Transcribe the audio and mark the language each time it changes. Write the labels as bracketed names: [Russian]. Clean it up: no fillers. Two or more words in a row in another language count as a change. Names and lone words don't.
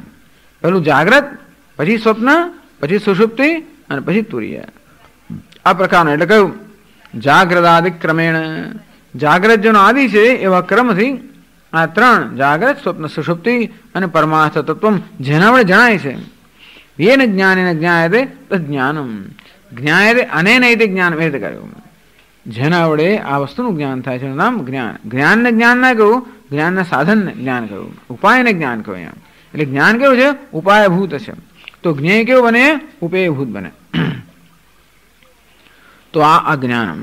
[Gujarati] પેલું જાગ્રત, પછી સ્વપ્ન, પછી સુષુપ્તિ અને પછી તુર્ય. આ પ્રકારનો એટલે કયું? જાગ્રદાદિ ક્રમેણ. જાગ્રત જેનો આદિ છે એવા ક્રમથી આ ત્રણ જાગ્રત સ્વપ્ન સુષુપ્તિ અને પરમાર્થ તત્વમ જેના વડે જણાય છે. [Sanskrit] येन ज्ञानेन ज्ञायते तज्ज्ञानम. ज्ञायते अनेन इति ज्ञान [Gujarati] એ રીતે કહ્યું. જેના વડે આ વસ્તુનું જ્ઞાન થાય છે એનું નામ જ્ઞાન. જ્ઞાનને જ્ઞાન ના કહ્યું, જ્ઞાનના સાધનને જ્ઞાન કહ્યું, ઉપાયને જ્ઞાન કહ્યું. એમ એટલે જ્ઞાન કેવું છે? ઉપાયભૂત છે. તો જ્ઞેય કેવું બને? ઉપેયભૂત બને. તો આ જ્ઞાનમ.